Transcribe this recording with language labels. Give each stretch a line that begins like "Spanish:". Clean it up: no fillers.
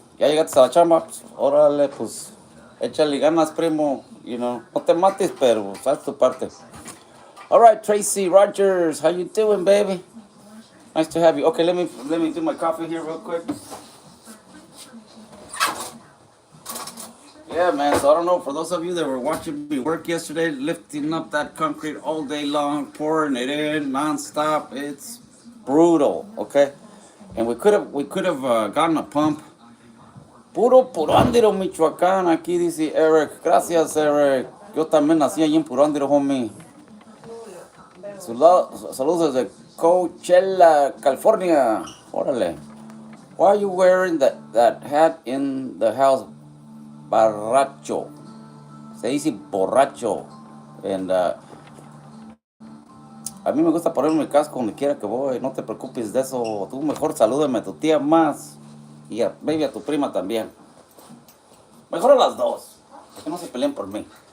Spanish: Ya llegaste a la chamba, pues, órale, pues échale ganas, primo.
English: You know,
Spanish: no te mates, pero haz tu parte.
English: All right, Tracy Rogers, how you doing, baby? Nice to have you. Okay, let me do my coffee here real quick. Yeah, man. So I don't know, for those of you that were watching me work yesterday, lifting up that concrete all day long, pouring it in nonstop, it's brutal. Okay, and we could have gotten a pump.
Spanish: Puro Purándiro, Michoacán. Aquí dice Eric. Gracias, Eric. Yo también nací allí en Purándiro, homie. Saludos desde Coachella, California. Órale.
English: Why are you wearing that hat in the house?
Spanish: Borracho. Se dice borracho. And a mí me gusta ponerme mi casco donde quiera que voy. No te preocupes de eso. Tú mejor salúdame a tu tía más. Y maybe a tu prima también. Mejor a las dos. Que no se peleen por mí.